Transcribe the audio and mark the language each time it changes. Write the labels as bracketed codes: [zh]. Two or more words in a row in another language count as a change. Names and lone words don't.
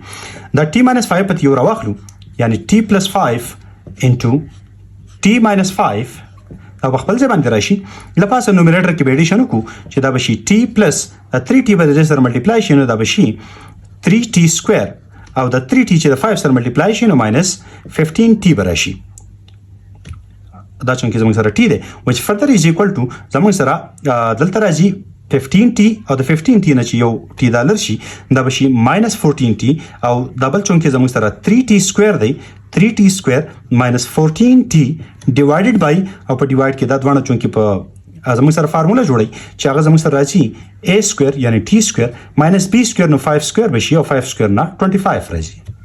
[ps] دا t ماینس 5 په یو راواخلو یعنی t پلس 5 انټو t ماینس 5 او خپل ځای باندې راشي لپاسه نومیریټر کې به ایډیشن وکړو چې دا به شي t پلس 3t به د دې سره ملټیپلای شي نو دا به شي 3t سکویر او د 3t چې د 5 سره ملټیپلای شي نو ماینس 15t به راشي. دا چونکې زموږ سره t دی [en] which further is equal to [ps] زموږ سره دلته راځي 15t او د 15t نه چې یو t دا لر شي دا به شي ماینس 14t او دبل چونکې زموږ سره 3t سکویر دی 3t سکویر ماینس 14t [en] divided by [ps] او په ډیوایډ کې دا دواړه چونکې په زموږ سره فارموله جوړی چې هغه زموږ سره راځي a سکویر یعنی t سکویر ماینس b سکویر نو 5 سکویر به شي او 5 سکویر نه 25 راځي.